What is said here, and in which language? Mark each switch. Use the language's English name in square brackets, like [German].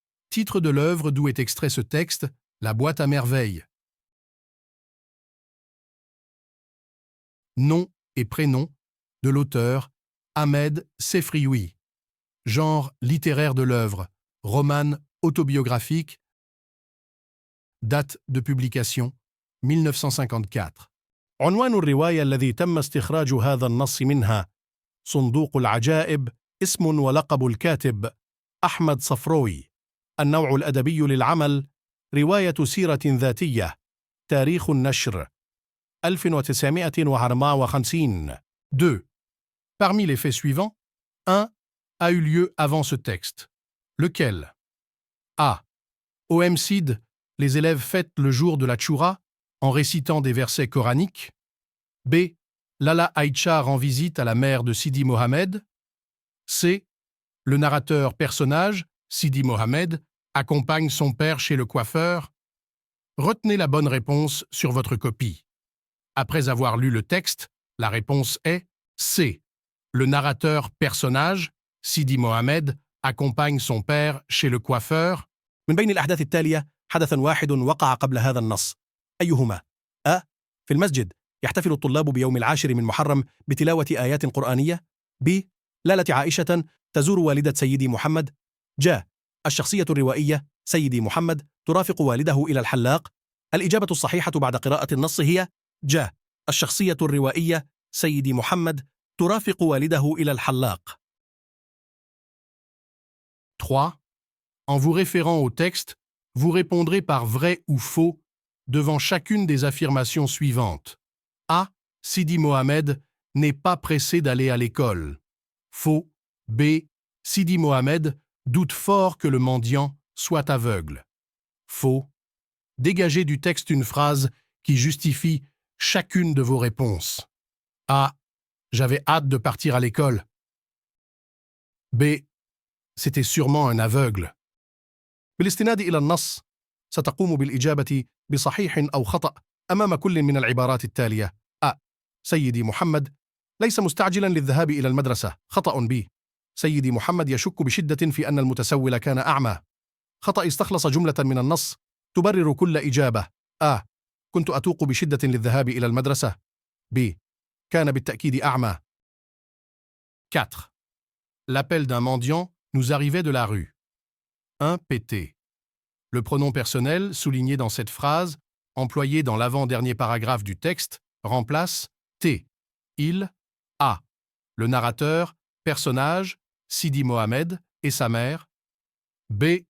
[French] Titre de l'œuvre d'où est extrait ce texte, La boîte à merveilles. Nom et prénom de l'auteur, Ahmed Sefrioui. Genre littéraire de l'œuvre, romane autobiographique. Date de publication, 1954. [Arabic] عنوان الرواية الذي تم استخراج هذا النص منها: صندوق العجائب، اسم ولقب الكاتب أحمد صفروي. النوع الأدبي للعمل: رواية سيرة ذاتية. تاريخ النشر: 1954. 2. [French] Parmi les faits suivants, un a eu lieu avant ce texte. Lequel? A. Au MCID, les élèves fêtent le jour de la Tchoura en récitant des versets coraniques. B. Lala Aïcha rend visite à la mère de Sidi Mohamed. C. Le narrateur personnage, Sidi Mohamed, accompagne son père chez le coiffeur. Retenez la bonne réponse sur votre copie. Après avoir lu le texte, la réponse est C. Le narrateur personnage, Sidi Mohamed, accompagne son père chez le coiffeur. [Arabic] من بين الأحداث التالية حدث واحد وقع قبل هذا النص. أيهما؟ أ. في المسجد يحتفل الطلاب بيوم 10 من محرم بتلاوة آيات قرآنية. ب. لالة عائشة تزور والدة سيدي محمد. ج. الشخصية الروائية سيدي محمد ترافق والده إلى الحلاق. الإجابة الصحيحة بعد قراءة النص هي ج. الشخصية الروائية سيدي محمد ترافق والده إلى الحلاق. 3. [French] En vous référant au texte, vous répondrez par vrai ou faux devant chacune des affirmations suivantes. A. Sidi Mohamed n'est pas pressé d'aller à l'école. Faux. B. Sidi Mohamed doute fort que le mendiant soit aveugle. Faux. Dégagez du texte une phrase qui justifie chacune de vos réponses. A. J'avais hâte de partir à l'école. B. C'était sûrement un aveugle. [Arabic] بالاستناد إلى النص ستقوم بالإجابة بصحيح أو خطأ أمام كل من العبارات التالية: أ. سيدي محمد ليس مستعجلا للذهاب إلى المدرسة. خطأ. ب. سيدي محمد يشك بشدة في أن المتسول كان أعمى. خطأ. استخلص جملة من النص تبرر كل إجابة. أ. كنت أتوق بشدة للذهاب إلى المدرسة. ب. كان بالتأكيد أعمى. 4. [French] L'appel d'un mendiant nous arrivait de la rue. 1. PT. Le pronom personnel, souligné dans cette phrase, employé dans l'avant-dernier paragraphe du texte, remplace T. Il, A. Le narrateur, personnage, Sidi Mohamed et sa mère. B.